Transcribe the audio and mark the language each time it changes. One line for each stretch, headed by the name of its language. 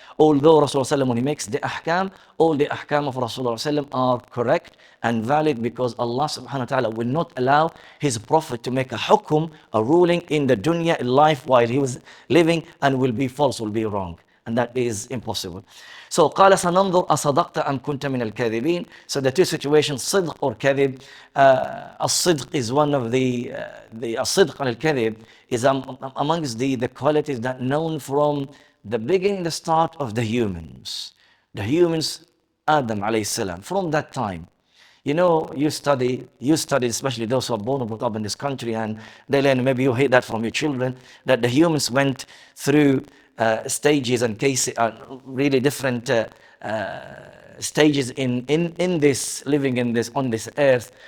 English: Although Rasulullah when he makes the ahkam, all the ahkam of Rasulullah are correct and valid, because Allah subhanahu wa ta'ala will not allow his prophet to make a hukum, a ruling in the dunya, in life while he was living, and will be false, will be wrong. And that is impossible.
Arabic: So قال سننظر أصدقت أم كنت من الكاذبين.
English: So the 2 situations, صدق or كذب. الصدق is one of the الصدق and الكذب is amongst the qualities that known from the beginning, the start of the humans. The humans, Adam alayhi salam, from that time. You know, you study, especially those who are born and brought up in this country, and they learn, maybe you hear that from your children, that the humans went through stages and cases, really different stages in this, living in this, on this earth.